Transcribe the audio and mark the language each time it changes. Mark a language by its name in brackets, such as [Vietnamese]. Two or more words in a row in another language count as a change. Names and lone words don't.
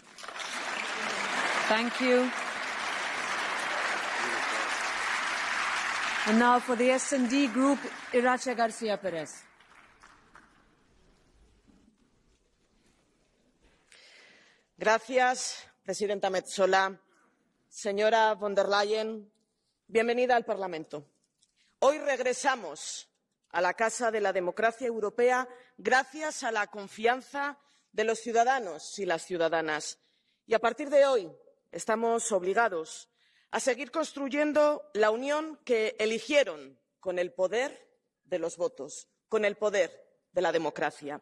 [English] Thank you. And now for the S&D Group, Irache García Pérez. [Spanish] Gracias, presidenta Metsola. Señora von der Leyen, bienvenida al Parlamento. Hoy regresamos a la Casa de la Democracia Europea gracias a la confianza de los ciudadanos y las ciudadanas. Y a partir de hoy estamos obligados a seguir construyendo la Unión que eligieron con el poder de los votos, con el poder de la democracia.